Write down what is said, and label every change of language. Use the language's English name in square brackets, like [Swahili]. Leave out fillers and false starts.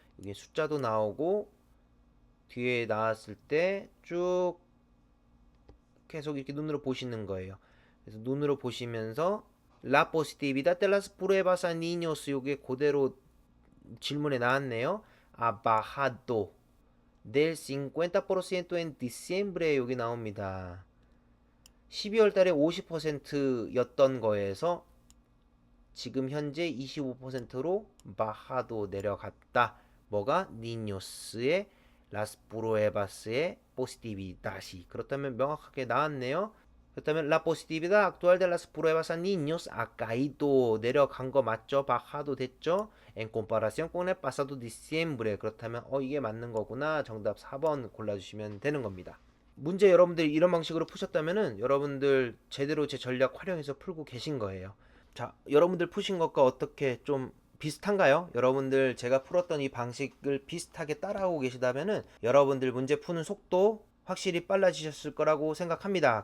[Korean] 여기 숫자도 나오고 뒤에 나왔을 때 쭉 계속 이렇게 눈으로 보시는 거예요. 그래서 눈으로 보시면서 [Spanish] La positividad de las pruebas a niños [Korean] 요게 그대로 질문에 나왔네요. [Spanish] Ha bajado del 50% en diciembre [Korean] 여기 나옵니다. 12월 달에 50%였던 거에서 지금 현재 25%로 bajado 내려갔다. 뭐가? 니뇨스의 las pruebas의 positividad이. 그렇다면 명확하게 나왔네요. 그렇다면 [Spanish] la positividad actual de las pruebas a niños ha caído [Korean] 내려간 거 맞죠? [Spanish] bajado [Korean] 됐죠? [Spanish] En comparación con el pasado diciembre. [Korean] 그렇다면 이게 맞는 거구나. 정답 4번 골라주시면 되는 겁니다. 문제 여러분들이 이런 방식으로 푸셨다면은 여러분들 제대로 제 전략 활용해서 풀고 계신 거예요. 자, 여러분들 푸신 것과 어떻게 좀 비슷한가요? 여러분들 제가 풀었던 이 방식을 비슷하게 따라하고 계시다면은 여러분들 문제 푸는 속도 확실히 빨라지셨을 거라고 생각합니다.